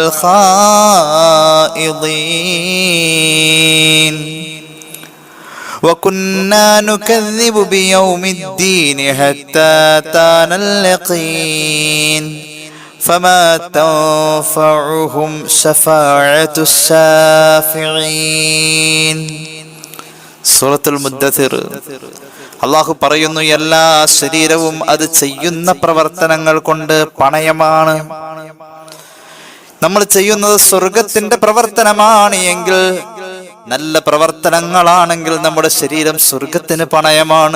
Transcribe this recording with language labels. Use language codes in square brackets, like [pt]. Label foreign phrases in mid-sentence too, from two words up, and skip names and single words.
[ar] الخائضين وكنا نكذب بيوم الدين حتى أتانا اليقين فما تنفعهم شفاعة الشافعين. [ml] സൂറത്തുൽ മുദ്ദസിർ. അള്ളാഹു പറയുന്നു, എല്ലാ ശരീരവും അത് ചെയ്യുന്ന പ്രവർത്തനങ്ങൾ കൊണ്ട് പണയമാണ്. നമ്മൾ ചെയ്യുന്നത് സ്വർഗത്തിന്റെ പ്രവർത്തനമാണ് എങ്കിൽ, നല്ല പ്രവർത്തനങ്ങളാണെങ്കിൽ നമ്മുടെ ശരീരം സ്വർഗത്തിന് പണയമാണ്.